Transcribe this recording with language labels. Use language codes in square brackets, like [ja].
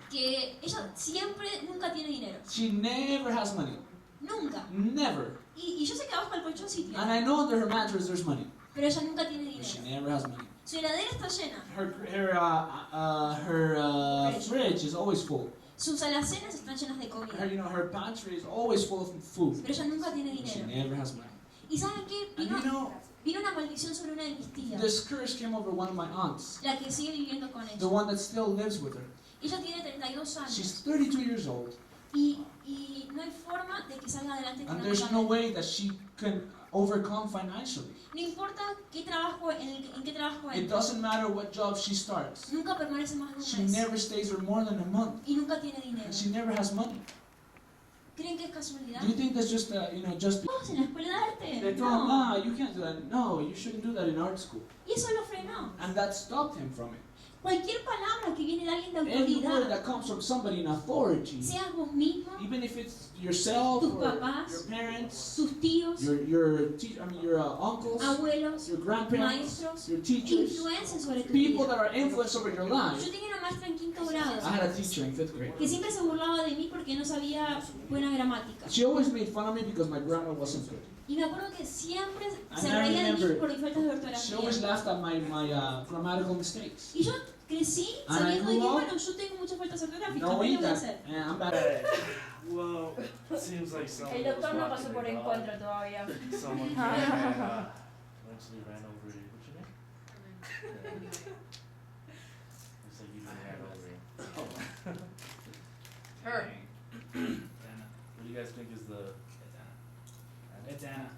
[es] que ella siempre, nunca tiene dinero. [en] She never has money. [es] Nunca. [en] Never. [es] Y yo sé que abajo del colchón sí tiene. [en] And I know under her mattress there's money. [es] Pero ella nunca tiene [en] But she [es] dinero. [en] never has money. [es] Su heladera está llena. [en] Her fridge is always full. [es] Sus alacenas están llenas de [en] Her, [es] comida. [en] you know, her pantry is always full of food. [es] Pero ella nunca tiene [en] But she [es] dinero. [en] never has money. [es] ¿Y saben qué? [en] And you know, [es] Vino una maldición sobre una de mis tías. [en] this curse came over one of my aunts, [es] La que sigue viviendo con [en] the [es] ella. [en] one that still lives with her. [es] Ella tiene 32 años. [en] She's 32 years old, [es] Y no hay forma de que salga adelante [en] and there's no [es] económicamente. [en] way that she can overcome financially. [es] No importa qué trabajo, en qué trabajo [en] It [es] entra. [en] doesn't matter what job she starts. [es] Nunca permanece más de [en] She [es] un mes. [en] never stays there more than a month, [es] Y nunca tiene dinero. [en] and she never has money. [es] ¿Creen que es casualidad? [en] Do you think that's just, just... [es] Vamos en la escuela de arte. [en] They told him, [es] No. [en] nah, you can't do that. No, you shouldn't do that in art school. [es] Y eso lo frenó. [en] And that stopped him from it. [es] Cualquier palabra que viene de alguien de [en] Any word [es] autoridad, [en] that comes from somebody in authority, [es] seas vos mismo, [en] even if it's yourself [es] tus [en] or [es] papás, [en] your parents, [es] tus tíos, [en] your uncles, [es] abuelos, [en] your grandparents, [es] maestros, [en] your teachers, [es] influencian sobre tu [en] people [es] vida. [en] that are influenced over your life. [es] Yo tenía una maestra en quinto grado [en] I had a teacher in 5th grade. [es] que siempre se burlaba de mí porque no sabía buena gramática. [en] She always made fun of me because my grammar wasn't good. [es] Y me acuerdo que siempre se [en] I [es] reía de mí [en] remember [es] por mis faltas de [en] She always [es] ortografía. [en] laughed at my grammatical mistakes. [es] Y yo crecí [en] And I [es] sabiendo de que, [en] grew up [es] bueno, yo tengo muchas faltas ortográficas, ¿qué [en] Knowing [es] voy a [en] that, [es] hacer? [en] I'm bad. Well, seems like someone [es] El doctor no pasó por encuentro todavía. [en] Someone came and eventually ran over you. What's your name? Looks like you ran over him. Her. What do you guys think is the? It's Anna.